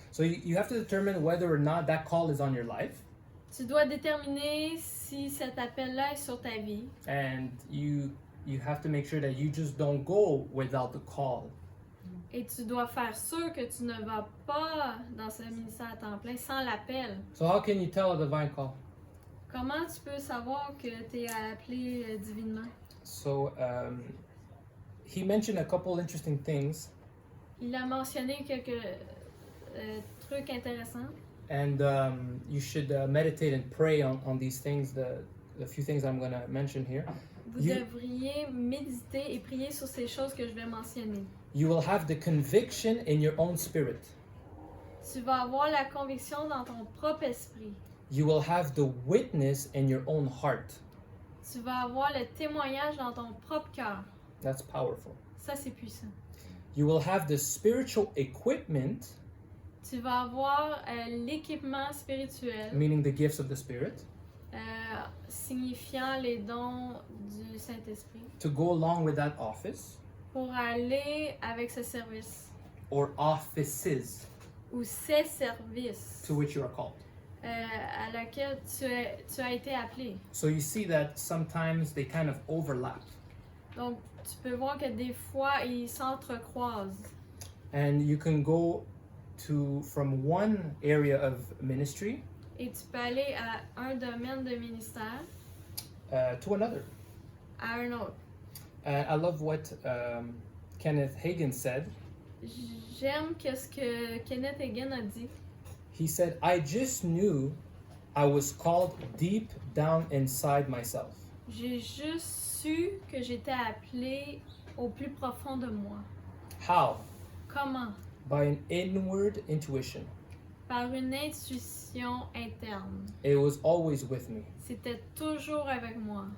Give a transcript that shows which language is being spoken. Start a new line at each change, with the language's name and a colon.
English: So you have to determine whether or not that call is on your life,
French: Tu dois déterminer si cet appel-là est sur ta vie.
English: and you have to make sure that you just don't go without the call.
French: Et tu dois faire sûr que tu ne vas pas dans ce ministère à temps plein sans l'appel.
English: So how can you tell a divine call?
French: Comment tu peux savoir que tu es appelé divinement?
English: So he mentioned a couple interesting things,
French: Il a mentionné quelques trucs intéressants.
English: and you should meditate and pray on these things, the few things I'm going to mention here.
French: Vous devriez méditer et prier sur ces choses que je vais mentionner.
English: You will have the conviction in your own spirit.
French: Tu vas avoir la conviction dans ton propre esprit.
English: You will have the witness in your own heart.
French: Tu vas avoir le témoignage dans ton propre cœur.
English: That's powerful.
French: Ça, c'est puissant.
English: You will have the spiritual equipment,
French: Tu vas avoir l'équipement spirituel,
English: meaning the gifts of the Spirit,
French: signifiant les dons du Saint-Esprit,
English: to go along with that office
French: pour aller avec ce service
English: or offices
French: ou ces services
English: to which you are called.
French: à laquelle tu as été appelé.
English: So you see that sometimes they kind of overlap.
French: Donc, tu peux voir que des fois, ils s'entrecroisent.
English: And you can go from one area of ministry
French: Et tu peux aller à un domaine de ministère
English: to another.
French: à un autre.
English: I love what Kenneth Hagin said.
French: J'aime ce que Kenneth Hagin a dit.
English: He said, I just knew I was called deep down inside myself.
French: J'ai juste su que j'étais appelée au plus profond de moi.
English: How?
French: Comment?
English: By an inward intuition.
French: Par une intuition interne.
English: It was always with me.
French: C'était toujours avec moi.